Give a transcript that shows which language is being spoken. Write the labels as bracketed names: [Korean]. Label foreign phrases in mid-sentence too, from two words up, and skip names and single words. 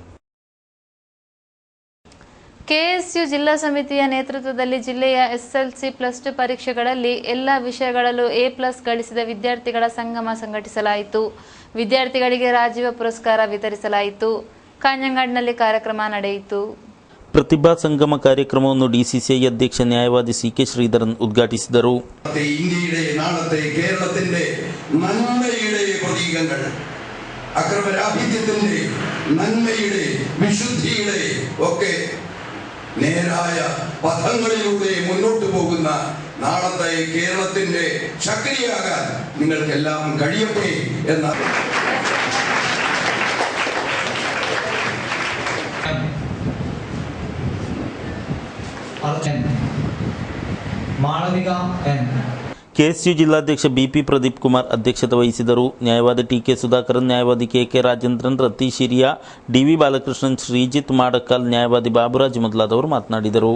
[Kannada] ಕೆಎಸ್ಯು ಜಿಲ್ಲಾ ಸಮಿತಿಯ ನೇತೃತ್ವದಲ್ಲಿ ಜಿಲ್ಲೆಯ SSLC +2 ಪರೀಕ್ಷೆಗಳಲ್ಲಿ ಎಲ್ಲ ವಿಷಯಗಳಲ್ಲೂ A+ ಗಳಿಸಿದ ವಿದ್ಯಾರ್ಥಿಗಳ ಸಂಗಮ ಸಂಘಟಿಸಲಾಯಿತು. ವಿದ್ಯಾರ್ಥಿಗಳಿಗೆ ರಾಜೀವ ಪುರಸ್ಕಾರ ವಿತರಿಸಲಾಯಿತು. ಕಾಂಜಂಗಾಡ್ನಲ್ಲಿ ಕಾರ್ಯಕ್ರಮ ನಡೆಯಿತು. ಪ್ರತಿಭಾ ಸಂಗಮ ಕಾರ್ಯಕ್ರಮವನ್ನು DCCI ಅಧ್ಯಕ್ಷ ನ್ಯಾಯವಾದಿ CK ശ്രീധരൻ ഉദ്ഘാಟಿಸಿದರು. [Malayalam] ഇന്ത്യയുടെ നാളത്തെ കേരളത്തിന്റെ നന്മയുടെ പ്രതീകങ്ങൾ, അക്രമരാഹിത്യത്തിന്റെ നന്മയുടെ വിശുദ്ധിയുടെ ഒക്കെ നേരായ പഥങ്ങളിലൂടെ മുന്നോട്ട് പോകുന്ന നാളത്തെ കേരളത്തിന്റെ ശക്തിയാകാൻ നിങ്ങൾക്കെല്ലാം കഴിയട്ടെ എന്ന [Kannada] ಮಾಳವಿಕ ಎನ್. ಕೆಎಸ್ಯು ಜಿಲ್ಲಾಧ್ಯಕ್ಷ BP ಪ್ರದೀಪ್ ಕುಮಾರ್ ಅಧ್ಯಕ್ಷತೆ ವಹಿಸಿದರು. ನ್ಯಾಯವಾದಿ TK ಸುಧಾಕರನ್, ನ್ಯಾಯವಾದಿ KK ರಾಜೇಂದ್ರನ್, ರತೀಶ್ ಹಿರಿಯ, DV ಬಾಲಕೃಷ್ಣನ್, ಶ್ರೀಜಿತ್ ಮಾಡಕಲ್, ನ್ಯಾಯವಾದಿ ಬಾಬುರಾಜ್ ಮೊದಲಾದವರು ಮಾತನಾಡಿದರು.